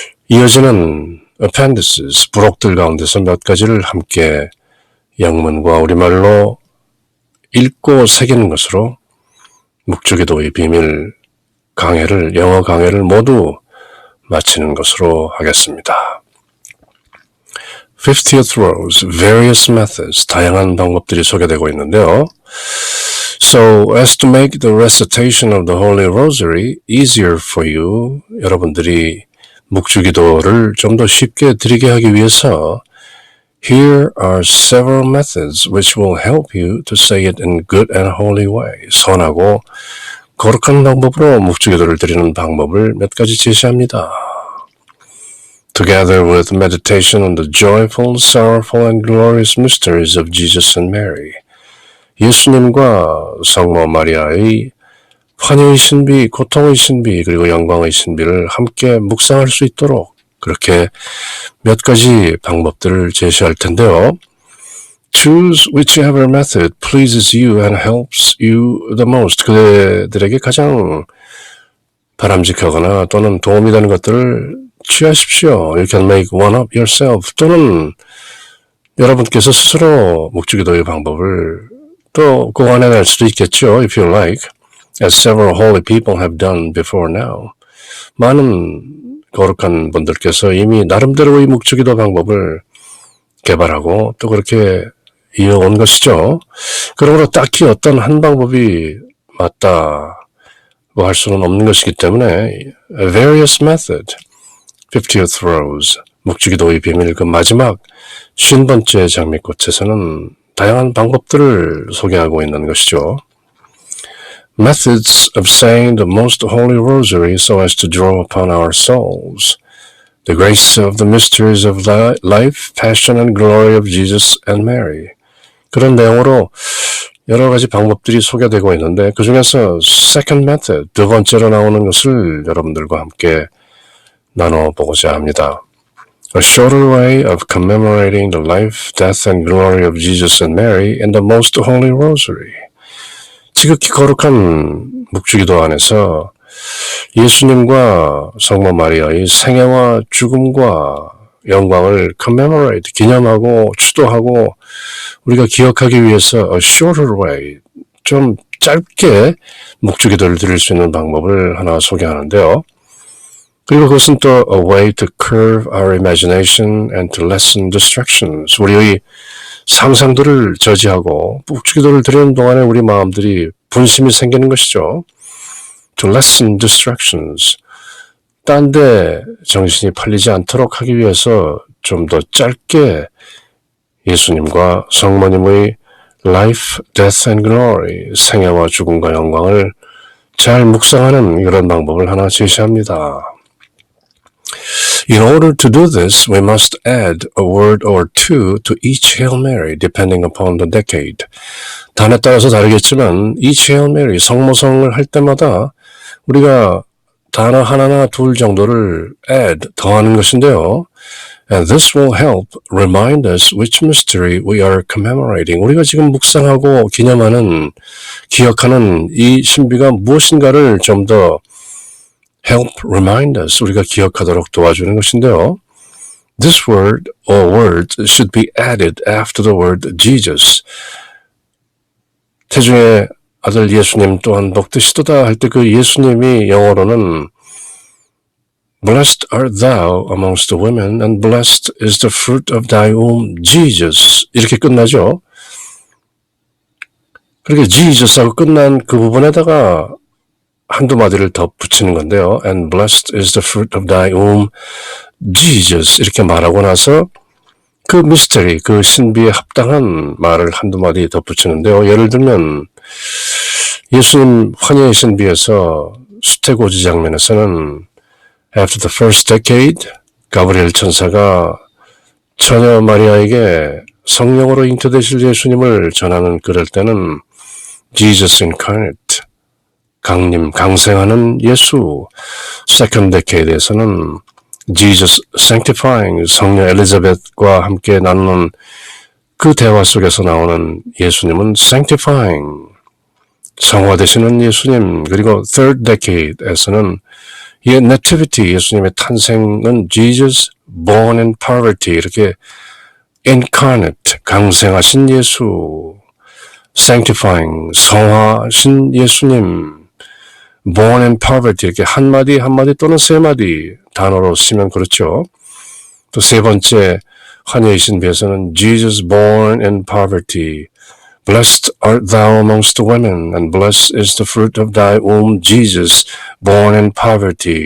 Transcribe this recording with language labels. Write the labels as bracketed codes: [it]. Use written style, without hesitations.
[ko] 이어지는 appendices, 부록들 가운데서 몇 가지를 함께 영문과 우리말로 읽고 새기는 것으로 묵주기도의 비밀 강해를, 영어 강해를 모두 마치는 것으로 하겠습니다. [en] 50th Rose, Various Methods, [ko] 다양한 방법들이 소개되고 있는데요. [en] So as to make the recitation of the Holy Rosary easier for you, [ko] 여러분들이 묵주기도를 좀 더 쉽게 드리게 하기 위해서 [en] Here are several methods which will help you to say it in good and holy way. [ko] 선하고 거룩한 방법으로 묵주기도를 드리는 방법을 몇 가지 제시합니다. [en] Together with meditation on the joyful, sorrowful and glorious mysteries of Jesus and Mary. [ko] 예수님과 성모 마리아의 환희의 신비, 고통의 신비, 그리고 영광의 신비를 함께 묵상할 수 있도록 그렇게 몇 가지 방법들을 제시할 텐데요. [en] Choose whichever method pleases you and helps you the most. [ko] 그들에게 가장 바람직하거나 또는 도움이 되는 것들을 취하십시오. [en] You can make one up yourself. [ko] 또는 여러분께서 스스로 묵주기도의 방법을 또 고안해낼 수도 있겠죠. [en] If you like. As several holy people have done before now. [ko] 많은 거룩한 분들께서 이미 나름대로의 묵주기도 방법을 개발하고 또 그렇게 이어온 것이죠. 그러므로 딱히 어떤 한 방법이 맞다고 할 수는 없는 것이기 때문에 [en] Various Method, [ko] 50th Rose, 묵주기도의 비밀 그 마지막 50번째 장미꽃에서는 다양한 방법들을 소개하고 있는 것이죠. [en] Methods of saying the most holy rosary so as to draw upon our souls the grace of the mysteries of life, passion and glory of Jesus and Mary. [ko] 그런 내용으로 여러 가지 방법들이 소개되고 있는데 그 중에서 [en] second method, [ko] 두 번째로 나오는 것을 여러분들과 함께 나눠보고자 합니다. [en] A shorter way of commemorating the life, death and glory of Jesus and Mary in the most holy rosary. [ko] 지극히 거룩한 묵주기도 안에서 예수님과 성모 마리아의 생애와 죽음과 영광을 commemorate, 기념하고 추도하고 우리가 기억하기 위해서 [en] a shorter way, [ko] 좀 짧게 묵주기도를 드릴 수 있는 방법을 하나 소개하는데요. 그리고 그것은 또 [en] a way to curb our imagination and to lessen distractions. [ko] 우리의 상상들을 저지하고 묵주기도를 드리는 동안에 우리 마음들이 분심이 생기는 것이죠. [en] To lessen distractions. [ko] 딴 데 정신이 팔리지 않도록 하기 위해서 좀 더 짧게 예수님과 성모님의 [en] life, death and glory, [ko] 생애와 죽음과 영광을 잘 묵상하는 이런 방법을 하나 제시합니다. [en] In order to do this, we must add a word or two to each Hail Mary, depending upon the decade. [ko] 단에 따라서 다르겠지만 [en] each Hail Mary, [ko] 성모성을 할 때마다 우리가 단어 하나나 둘 정도를 add, 더하는 것인데요. [en] And this will help remind us which mystery we are commemorating. [ko] 우리가 지금 묵상하고 기념하는, 기억하는 이 신비가 무엇인가를 좀 더 [en] help remind us, [ko] 우리가 기억하도록 도와주는 것인데요. [en] This word or words should be added after the word Jesus. [ko] 태중의 아들 예수님 또한 복되시도다 할 때 그 예수님이 영어로는 [en] Blessed art thou amongst the women and blessed is the fruit of thy womb, Jesus. [ko] 이렇게 끝나죠. 그렇게 Jesus하고 끝난 그 부분에다가 한두 마디를 더 붙이는 건데요. [en] And blessed is the fruit of thy womb, Jesus. [ko] 이렇게 말하고 나서 그 미스터리, 그 신비에 합당한 말을 한두 마디 더 붙이는데요. 예를 들면 예수님 환희의 신비에서 수태고지 장면에서는 [en] After the first decade, [ko] 가브리엘 천사가 처녀 마리아에게 성령으로 잉태되실 예수님을 전하는 그럴 때는 [en] Jesus incarnate, [ko] 강생하는 예수. [en] Second decade [ko] 에서는 [en] Jesus sanctifying, [ko] 성녀 엘리자벳과 함께 나누는 그 대화 속에서 나오는 예수님은 sanctifying, 성화되시는 예수님. 그리고 [en] third decade [ko] 에서는 이 nativity, 예수님의 탄생은 [en] Jesus born in poverty, [ko] 이렇게 incarnate, 강생하신 예수, sanctifying, 성화하신 예수님, [en] born in poverty, [ko] 이렇게 한마디 또는 세 마디 단어로 쓰면 그렇죠. 또 세 번째 환희의 신비에서는 [en] Jesus born in poverty, Blessed art thou amongst the women, and blessed is the fruit of thy womb, Jesus, born in poverty.